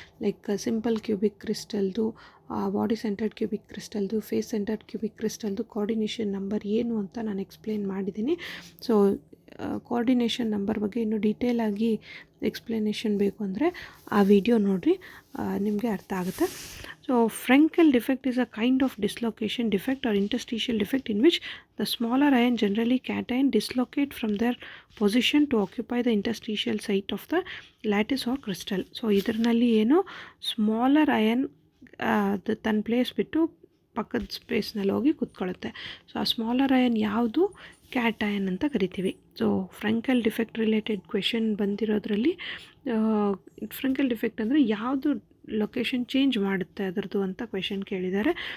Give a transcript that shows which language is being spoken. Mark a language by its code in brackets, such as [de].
[kn] Like simple cubic ಕ್ರಿಸ್ಟಲ್ದು, body centred cubic ಕ್ರಿಸ್ಟಲ್ದು, face centred cubic ಕ್ರಿಸ್ಟಲ್ದು coordination number ಏನು ಅಂತ ನಾನು explain ಮಾಡಿದ್ದೀನಿ. ಸೊ ಕೋಆರ್ಡಿನೇಷನ್ ನಂಬರ್ ಬಗ್ಗೆ ಇನ್ನೂ ಡೀಟೇಲಾಗಿ ಎಕ್ಸ್ಪ್ಲನೇಷನ್ ಬೇಕು ಅಂದರೆ ಆ ವಿಡಿಯೋ ನೋಡಿರಿ, ನಿಮಗೆ ಅರ್ಥ ಆಗುತ್ತೆ. [en] So Frenkel defect is a kind of dislocation defect or interstitial defect in which the smaller ion, generally cation, dislocate from their position to occupy the interstitial site of the lattice or crystal. [kn] So ಇದರಲ್ಲಿ ಏನು smaller iron ಅದು ತನ್ನ place ಬಿಟ್ಟು ಪಕ್ಕದ ಸ್ಪೇಸ್ನಲ್ಲಿ ಹೋಗಿ ಕೂತ್ಕೊಳ್ಳುತ್ತೆ. So ಆ smaller iron ಯಾವುದು? Cat iron ಅಂತ ಕರಿತೀವಿ. So ಫ್ರಂಕಲ್ defect related question ಬಂದಿರೋದ್ರಲ್ಲಿ ಫ್ರಂಕಲ್ defect ಅಂದರೆ ಯಾವುದು ಲೊಕೇಶನ್ ಚೇಂಜ್ ಮಾಡುತ್ತೆ ಅದರದ್ದು ಅಂತ ಕ್ವೆಶನ್ ಕೇಳಿದ್ದಾರೆ.